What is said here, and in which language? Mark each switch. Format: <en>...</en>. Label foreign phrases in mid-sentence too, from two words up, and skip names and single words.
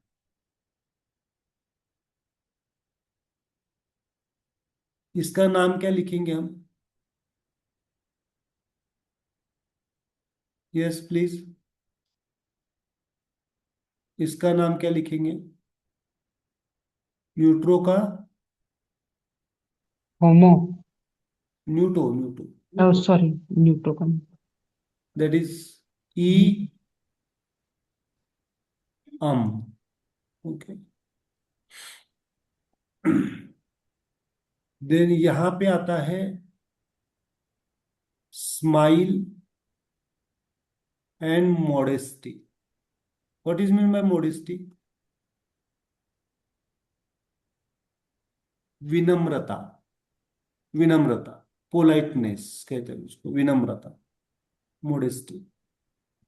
<hi>इसका नाम क्या लिखेंगे हम?</hi> <en>Yes please.</en> <hi>इसका नाम क्या लिखेंगे, न्यूट्रो का?</hi> <en>होमो न्यूटो, न्यूटो. Sorry Neutro That is E um. ओके.</en> <hi>देन यहां पे आता है</hi> <en>smile and modesty. What is mean by modesty?</en> <hi>विनम्रता, विनम्रता, पोलाइटनेस कहते हैं उसको, विनम्रता, मोडेस्टी.</hi>